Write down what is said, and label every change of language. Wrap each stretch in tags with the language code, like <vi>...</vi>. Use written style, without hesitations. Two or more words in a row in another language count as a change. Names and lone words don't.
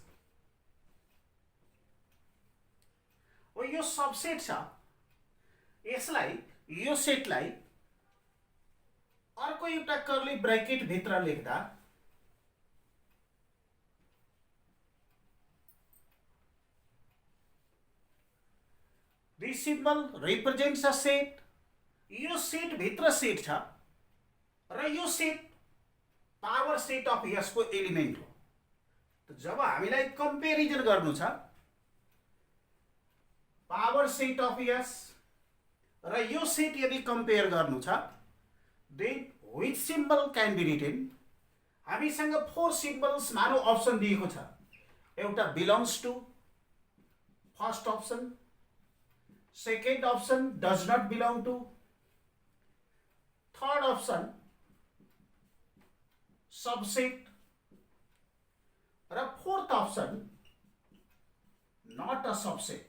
<ne>यो सबसेट छ, यसलाई यो सेटलाई अर्को एउटा कर्ली ब्रैकेट भित्र लेख्दा</ne> <en>this symbol represents a set.</en> <ne>यो सेट भित्र सेट छ र यो सेट</ne> <en>power set of S</en> <ne>को एलिमेंट हो।</ne> <hi>तो जब</hi> <ne>हामीलाई कम्पेरिजन गर्नु छ</ne> <en>power set of S</en> <ne>र यो सेट यदि कंपेयर गर्नु छ,</ne> <en>then which symbol can be written.</en> <ne>हामीसँग 4 सिम्बल्स मानो अप्सन दिएको छ, एउटा</ne> <en>belongs to, first option, second option does not belong to, third option</en> <ne>सबसेट र</ne> <en>fourth option not a subset.</en>